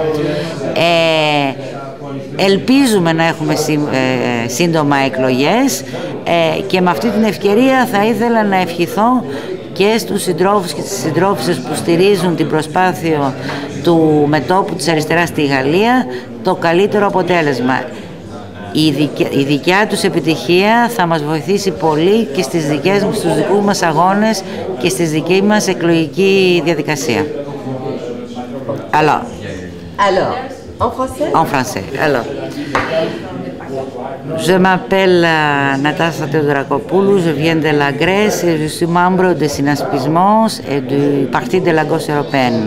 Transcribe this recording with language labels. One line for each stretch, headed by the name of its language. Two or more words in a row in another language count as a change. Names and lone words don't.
Greek: Ελπίζουμε να έχουμε σύντομα εκλογές και με αυτή την ευκαιρία θα ήθελα να ευχηθώ και στους συντρόφους και τις συντρόφισσες που στηρίζουν την προσπάθεια του μετώπου της αριστεράς στη Γαλλία το καλύτερο αποτέλεσμα. Η δικιά τους επιτυχία θα μας βοηθήσει πολύ και στους δικούς μας αγώνες και στη δική μας εκλογική διαδικασία.
French: Alors, en français? En français. Alors, je m'appelle Natacha Theodorakopoulou, je viens de la Grèce et je suis membre de Synaspismos et du Parti de la gauche européenne.